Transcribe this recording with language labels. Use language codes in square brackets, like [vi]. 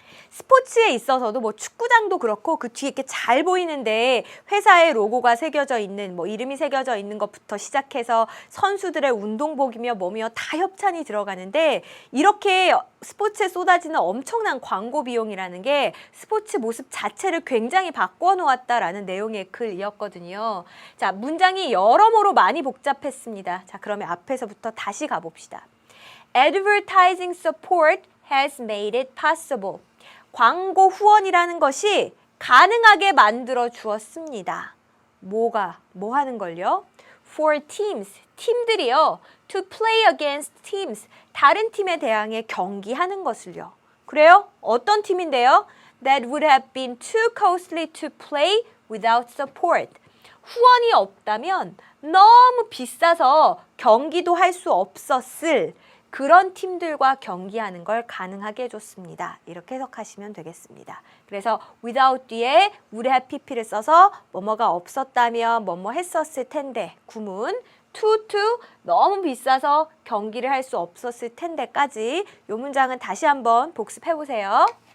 [ko] 스포츠에 있어서도 뭐 축구장도 그렇고 그 뒤에 이렇게 잘 보이는데 회사의 로고가 새겨져 있는 뭐 이름이 새겨져 있는 것부터 시작해서 선수들의 운동복이며 뭐며 다 협찬이 들어가는데 이렇게 스포츠에 쏟아지는 엄청난 광고 비용이라는 게 스포츠 모습 자체를 굉장히 바꿔 놓았다라는 내용의 글이었거든요. 자, 문장이 여러모로 많이 복잡했습니다. 자, 그러면 앞에서부터 다시 가봅시다. [en] Advertising support has made it possible. [ko] 광고 후원이라는 것이 가능하게 만들어 주었습니다. 뭐 하는 걸요? [en] For teams, [ko] 팀들이요. [en] To play against teams, [ko] 다른 팀에 대항해 경기하는 것을요. 그래요? 어떤 팀인데요? [en] That would have been too costly to play without support. [ko] 후원이 없다면 너무 비싸서 경기도 할 수 없었을 그런 팀들과 경기하는 걸 가능하게 해줬습니다. 이렇게 해석하시면 되겠습니다. 그래서 without 뒤에 would have pp를 써서 뭐뭐가 없었다면 뭐뭐 했었을 텐데 구문 to 너무 비싸서 경기를 할 수 없었을 텐데까지 이 문장은 다시 한번 복습해 보세요.